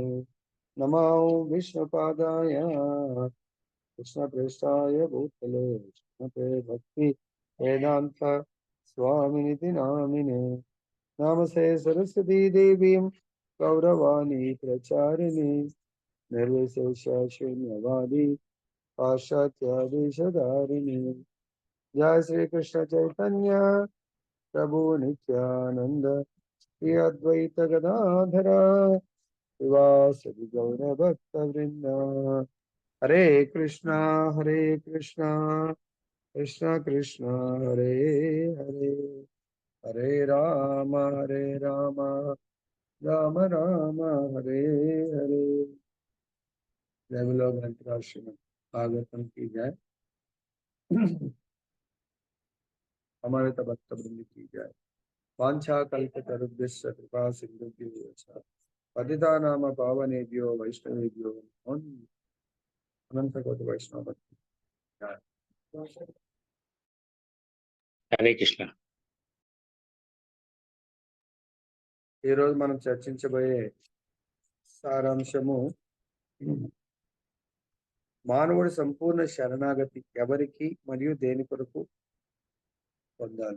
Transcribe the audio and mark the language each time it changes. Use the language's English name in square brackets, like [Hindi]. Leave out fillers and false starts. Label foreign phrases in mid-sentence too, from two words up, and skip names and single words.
[Sanskrit] నమో విష్ణుపాదాయ కృష్ణప్రస్థాయ భూతలే శ్రీమతే భక్తి వేదాంత స్వామినితి నామినే. నామసే సరస్వతీ దేవీం గౌరవాణి ప్రచారిణి నిర్విశేష శూన్యవాది పాశ్చాత్యాదేశధారిణి. जय श्री कृष्ण चैतन्य प्रभु नित्यानंद श्री अद्वैत गदाधर शिवासदि गौर भक्त वृंद. हरे कृष्णा कृष्णा कृष्णा हरे हरे, हरे राम राम राम हरे हरे. [Hindi] जय बोलो ग्रंथराज श्रीमद् भागवतम की जय. हमारे भक्त वृंद की जय. [Sanskrit] वांछा कल्पतरुभ्यश्च कृपा सिन्धुभ्यो च पतितानां पावनेभ्यो वैष्णवेभ्यो नमो नमः. [Hindi] अनंत कोटि वैष्णव भक्ति जय. [Sanskrit] హరే కృష్ణ. [Telugu] ఈ రోజు మనం చర్చించబోయే సారాంశము మానవుడి సంపూర్ణ శరణాగతి ఎవరికి మరియు దేని కొరకు పొందాలి.